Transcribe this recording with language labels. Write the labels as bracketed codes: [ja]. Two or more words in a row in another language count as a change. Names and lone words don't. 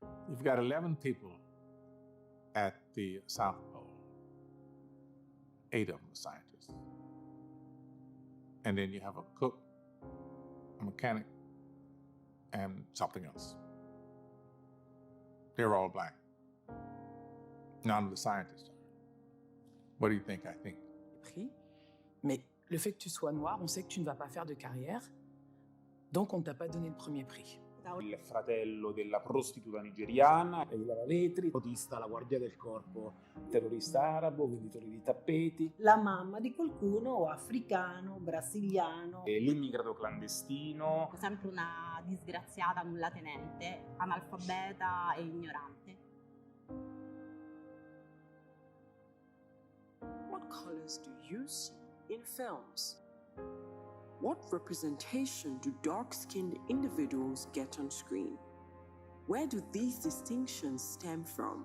[en] You've got 11 people at the South Pole, 8 of them are scientists. And then you have a cook, a mechanic, and something else. They're all black. None of the scientists are. What do you think I think? [fr] Mais le fait que tu sois noir, on sait que tu ne vas pas faire de carrière, donc on ne t'a pas donné le premier prix. [it] Il fratello della prostituta nigeriana, il lavavetri, autista alla guardia del corpo, terrorista arabo, venditore di tappeti. La mamma di qualcuno africano, brasiliano. L'immigrato clandestino. Sempre una disgraziata nullatenente, analfabeta e ignorante. [en] What colors do you see in films? What representation do dark-skinned individuals get on screen? Where do these distinctions stem from?